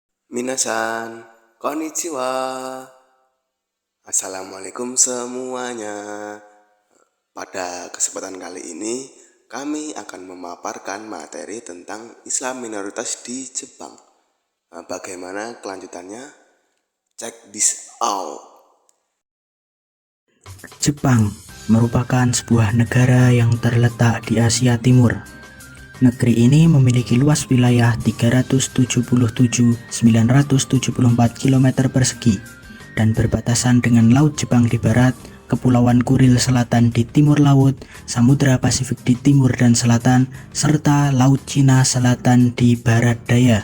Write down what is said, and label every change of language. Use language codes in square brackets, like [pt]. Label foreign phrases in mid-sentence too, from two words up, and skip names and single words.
[ja] 皆さん、こんにちは. [id] Assalamualaikum semuanya. Pada kesempatan kali ini, kami akan memaparkan materi tentang Islam minoritas di Jepang. Bagaimana kelanjutannya? [en] Check this out. [id] Jepang merupakan sebuah negara yang terletak di Asia Timur. Negeri ini memiliki luas wilayah 377.974 km persegi dan berbatasan dengan Laut Jepang di barat, Kepulauan Kuril Selatan di timur laut, Samudra Pasifik di timur dan selatan, serta Laut Cina Selatan di barat daya.